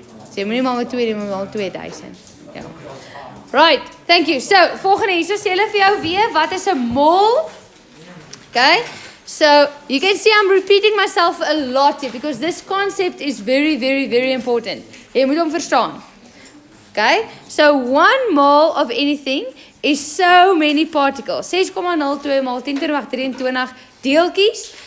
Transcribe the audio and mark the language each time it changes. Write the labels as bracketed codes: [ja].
[af] So jy moet nie maar met 2 doen, maar met 2000. [en] Ja. Right, thank you. [af] So, volgende hier, so sê hulle vir jou weer, wat is 'n mol? [en] Okay, so you can see I'm repeating myself a lot here because this concept is very important. [af] Jy moet hom verstaan. [en] Okay, so 1 mole of anything is so many particles. [af] 6,02 mal 10 [en] to the [af] 23 deeltjies.